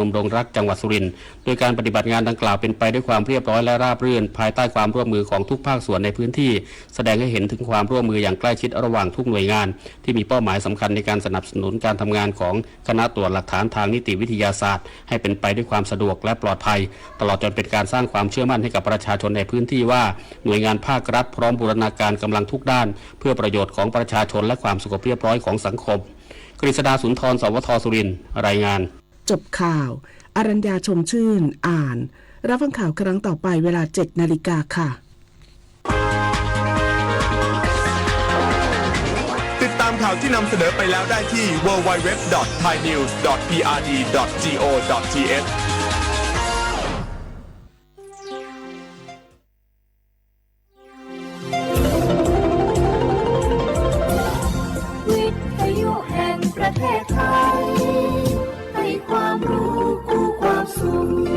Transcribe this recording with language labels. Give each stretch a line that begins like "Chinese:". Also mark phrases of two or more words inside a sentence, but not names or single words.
Thai: มดงรักจังหวัดสุรินทร์โดยการปฏิบัติงานดังกล่าวเป็นไปด้วยความเรียบร้อยและราบรื่นภายใต้ความร่วมมือของทุกภาคส่วนในพื้นที่แสดงให้เห็นถึงความร่วมมืออย่างใกล้ชิดระหว่างทุกหน่วยงานที่มีเป้าหมายสำคัญในการสนับสนุนการทำงานของคณะตรวจหลักฐานทางนิติวิทยาศาสตร์ให้เป็นไปด้วยความสะดวกและปลอดภัยตลอดจนเป็นการสร้างความเชื่อมั่นให้กับประชาชนในพื้นที่ว่าหน่วยงานภาครัฐพร้อมบูรณาการกำลังทุกด้านเพื่อประโยชน์ของประชาชนและความสงบเรียบร้อยของสังคมกฤษดาสุนทรสวทสุรินทร์รายงาน จบข่าวอรัญญาชมชื่นอ่านรับฟังข่าวครั้งต่อไปเวลา 7 นาฬิกาค่ะ ติดตามข่าวที่นำเสนอไปแล้วได้ที่ www.thainews.prd.go.th วิทยุแห่งประเทศไทยให้ความรู้คู่ความสุข